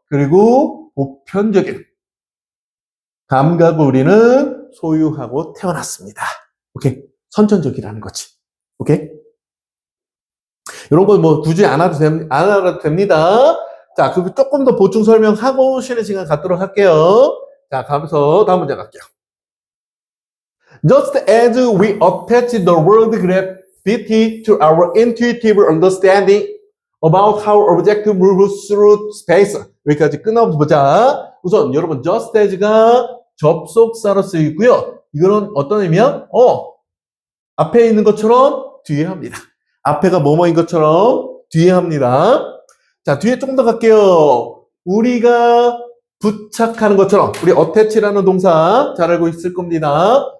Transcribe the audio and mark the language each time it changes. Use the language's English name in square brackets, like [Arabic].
[Korean] 그리고 보편적인 감각을 우리는 소유하고 태어났습니다. 오케이. 선천적이라는 거지. 오케이. 이런 건 뭐 굳이 안 알아도 됩니다. 자, 그 조금 더 보충 설명하고 쉬는 시간 갖도록 할게요. 자, 가면서 다음 문제 갈게요. [English] Just as we attach the word gravity to our intuitive understanding about how object moves through space. [Korean] 여기까지 끊어보자. 우선 여러분 just as가 접속사로 쓰이고요. 이거는 어떤 의미야? 앞에 있는 것처럼 뒤에 합니다. 앞에가 뭐뭐인 것처럼 뒤에 합니다. 자, 뒤에 좀 더 갈게요. 우리가 부착하는 것처럼 우리 attach라는 동사 잘 알고 있을 겁니다.